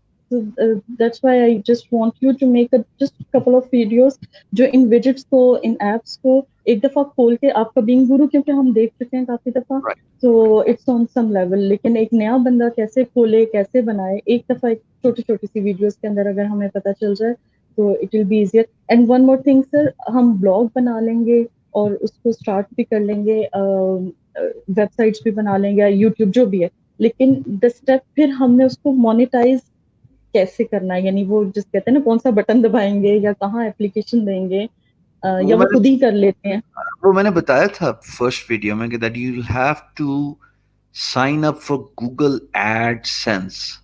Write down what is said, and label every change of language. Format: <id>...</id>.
<en>So uh, that's why I just want you to make just a couple of videos</en> <hi>जो इन widgets को, इन apps को एक दफा खोल के, आपका being guru क्योंकि हम देख चुके हैं काफी दफा,</hi> <en>Right. so it's on some level.</en> <hi>लेकिन एक नया बंदा कैसे खोले, कैसे बनाए, एक दफा एक छोटी छोटी सी videos के अंदर अगर हमें पता चल जाए तो</hi> <en>it will be easier. And one more thing sir,</en> <hi>हम blog बना लेंगे और उसको start भी कर लेंगे, websites भी बना लेंगे या YouTube जो भी है, लेकिन द स्टेप फिर हमने उसको मोनेटाइज कैसे करना है, यानी वो जिस कहते हैं ना कौन सा बटन दबाएंगे या कहाँ एप्लीकेशन देंगे, वो या वो मैंने खुद ही कर लेते हैं. वो मैंने बताया था फर्स्ट वीडियो में कि</hi> <en>that you'll have to sign up for Google AdSense.</en>